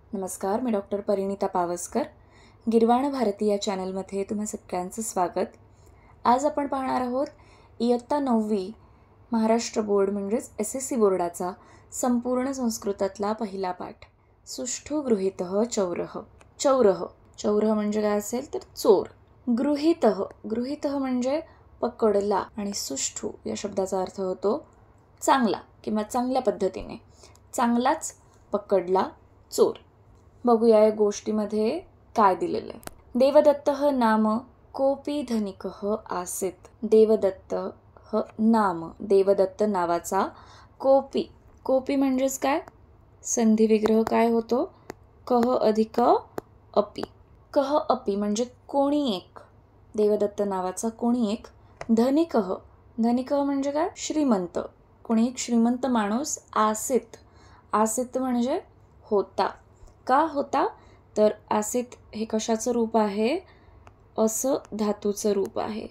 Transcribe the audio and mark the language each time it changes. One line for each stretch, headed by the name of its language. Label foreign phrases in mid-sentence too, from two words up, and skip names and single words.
Marathi: नमस्कार, मी डॉक्टर परिणिता पावसकर. गिरवाण भारती या चॅनलमध्ये तुम्हा सगळ्यांचं स्वागत. आज आपण पाहणार आहोत इयत्ता 9वी महाराष्ट्र बोर्ड म्हणजेच SSC बोर्डाचा संपूर्ण संस्कृतातला पहिला पाठ.
Sanskrit: सुष्ठु गृहीतः चौरः.
Marathi: चौरः म्हणजे काय असेल तर चोर. गृहीतः म्हणजे पकडला आणि सुष्ठु या शब्दाचा अर्थ होतो चांगला किंवा चांगल्या पद्धतीने, चांगलाच पकडला चोर. बघूया या गोष्टीमध्ये काय दिलेलं आहे.
Sanskrit: देवदत्तः नाम कोपी धनिकः आसीत्.
Marathi: देवदत्त नावाचा कोपी म्हणजेच काय, संधी विग्रह काय होतो,
Sanskrit: कह अधिक अपि. कह अपि
Marathi: म्हणजे कोणी एक, देवदत्त नावाचा कोणी एक. धनिकः म्हणजे काय, श्रीमंत, कोणी एक श्रीमंत माणूस. आसीत म्हणजे होता. का होता तर आसीत हे कशाचं रूप आहे, असं धातूचं रूप आहे.